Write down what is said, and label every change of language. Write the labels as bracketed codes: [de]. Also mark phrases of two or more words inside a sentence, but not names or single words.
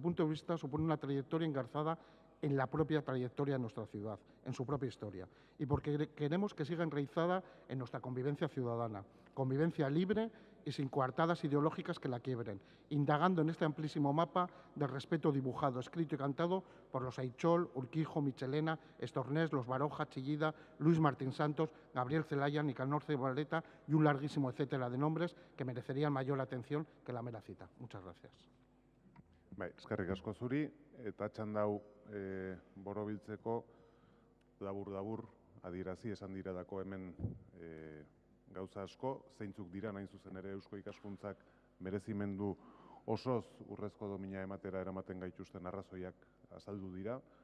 [es] punto de vista supone una trayectoria engarzada en la propia trayectoria de nuestra ciudad, en su propia historia, y porque queremos que siga enraizada en nuestra convivencia ciudadana, convivencia libre y sin coartadas ideológicas que la quiebren, indagando en este amplísimo mapa del respeto dibujado, escrito y cantado por los Aichol, Urquijo, Michelena, Estornés, los Baroja, Chillida, Luis Martín Santos, Gabriel Celaya, Nicanor Cebaleta y un larguísimo etcétera de nombres que merecerían mayor atención que la mera cita. Muchas gracias. [eu] Bai, eskerrik asko zuri, eta txanda hau borobiltzeko labur-labur adierazi esan diradako hemen gauza asko, zeintzuk dira nahin zuzen ere Eusko Ikaskuntzak merezimendu osoz urrezko domina ematera eramaten gaituzten arrazoiak azaldu dira,